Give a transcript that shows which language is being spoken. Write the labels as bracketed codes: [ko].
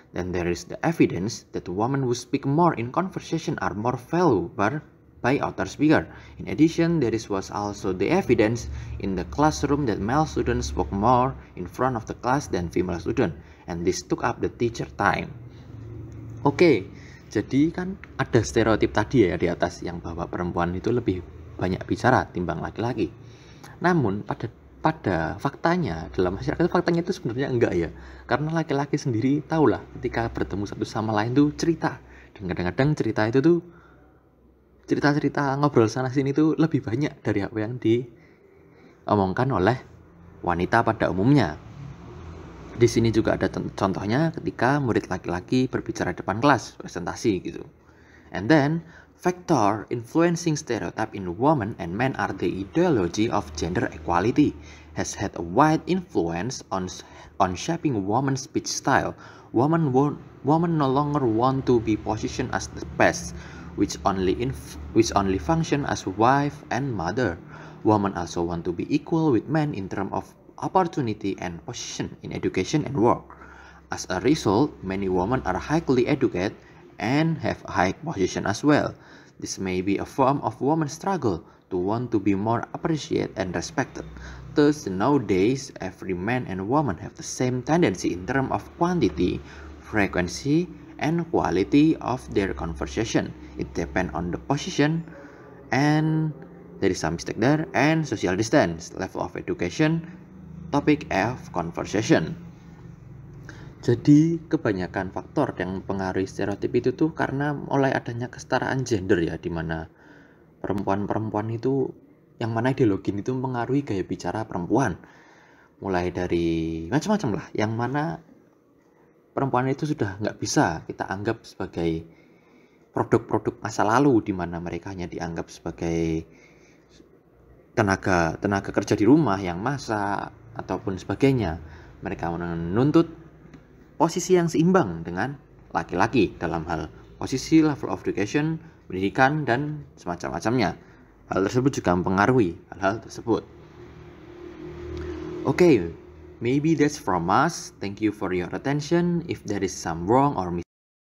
[en] Then there is the evidence that women who speak more in conversation are more valued by other speakers. In addition, there was also the evidence in the classroom that male students spoke more in front of the class than female students, and this took up the teacher time. [id] Oke, jadi kan ada stereotip tadi ya di atas yang bahwa perempuan itu lebih banyak bicara timbang laki-laki. Namun pada faktanya, dalam masyarakat faktanya itu sebenarnya enggak ya. Karena laki-laki sendiri tahulah ketika bertemu satu sama lain tuh cerita. Dan kadang-kadang cerita itu tuh cerita-cerita ngobrol sana sini tuh lebih banyak dari apa yang diomongkan oleh wanita pada umumnya. Di sini juga ada contohnya ketika murid laki-laki berbicara depan kelas, presentasi gitu. [en] And then factor influencing stereotype in women and men are the ideology of gender equality has had a wide influence on shaping women's speech style. Women no longer want to be positioned as the best, which only function as wife and mother. Women also want to be equal with men in terms of opportunity and position in education and work. As a result, many women are highly educated and have a high position as well. This may be a form of women's struggle to want to be more appreciated and respected. Thus, nowadays, every man and woman have the same tendency in terms of quantity, frequency, and quality of their conversation. It depends on the position, and there is some mistake there, and social distance, level of education, topic of conversation. [id] Jadi kebanyakan faktor yang mempengaruhi stereotip itu tuh karena mulai adanya kesetaraan gender ya, di mana perempuan-perempuan itu yang mana ideologi itu mempengaruhi gaya bicara perempuan. Mulai dari macam-macam lah, yang mana perempuan itu sudah nggak bisa kita anggap sebagai produk-produk masa lalu di mana mereka hanya dianggap sebagai tenaga kerja di rumah yang masak ataupun sebagainya. Mereka menuntut posisi yang seimbang dengan laki-laki dalam hal posisi, [en] level of education, [id] pendidikan, dan semacam-macamnya. Hal tersebut juga mempengaruhi hal-hal tersebut. [en] Okay, maybe that's from us. Thank you for your attention. If there is some wrong or